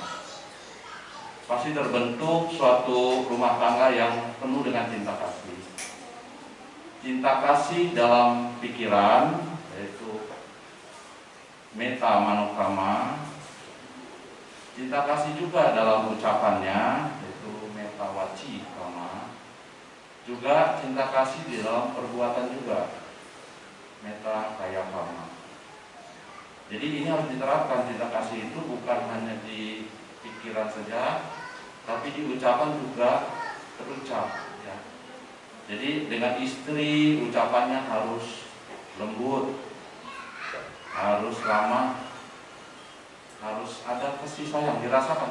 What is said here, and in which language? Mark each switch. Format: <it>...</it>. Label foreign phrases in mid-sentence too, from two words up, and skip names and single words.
<id>Pasti terbentuk suatu rumah tangga yang penuh dengan cinta kasih. Cinta kasih dalam pikiran, yaitu</id> <pi>metta manukama.</pi> <id>Cinta kasih juga dalam ucapannya, yaitu</id> <pi>metta waci kama.</pi> <id>Juga cinta kasih di dalam perbuatan juga,</id> <pi>metta kaya kama.</pi> <id>Jadi ini harus diterapkan. Cinta kasih itu bukan hanya di pikiran saja, tapi di ucapan juga terucap. Jadi dengan istri ucapannya harus lembut, harus ramah, harus ada kasih sayang dirasakan.</id>